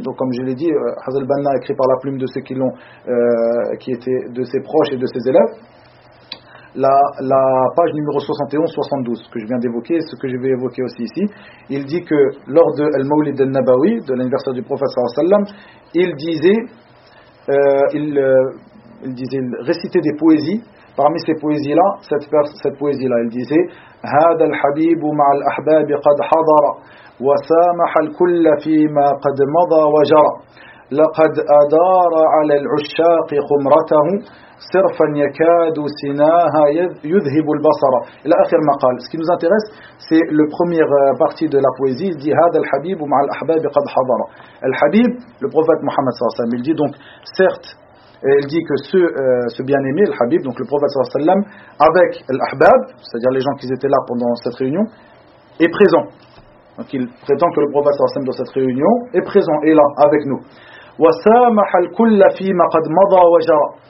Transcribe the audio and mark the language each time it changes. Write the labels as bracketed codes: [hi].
[fr] Donc comme je l'ai dit, Hassan al-Banna écrit par la plume de ceux qui l'ont qui étaient de ses proches et de ses élèves. La page numéro 71-72 que je viens d'évoquer, ce que je vais évoquer aussi ici, il dit que lors de al-Mawlid al-Nabawi, de l'anniversaire du prophète sallallahu alayhi wa sallam, il récitait des poésies. Parmi ces poésies-là, cette poésie-là, elle disait « [ar] هذا الحبيب مع الأحباب قد حضر وسامح الكل فيما قد مضى وجرى لقد أدار على العشاق خمرته صرفا يكاد سناها يذهب البصر إلى آخر مقال. [fr] Ce qui nous intéresse, c'est la première partie de la poésie. Il dit [ar] هذا الحبيب مع الأحباب قد حضر. [fr] الحبيب, le prophète Mohammed [ar] صلى الله عليه وسلم. [fr] Il dit donc, certes, il dit que ce bien-aimé, le Habib, donc le prophète sallallahu alayhi wa sallam, avec l'Ahbab, c'est-à-dire les gens qui étaient là pendant cette réunion, est présent. Donc il prétend que le prophète sallallahu alayhi wa sallam dans cette réunion est présent, est là, avec nous. [ar] وَسَامَحَ الْكُلَّ فِي مَا قَدْ مَضَى وَجَرَى.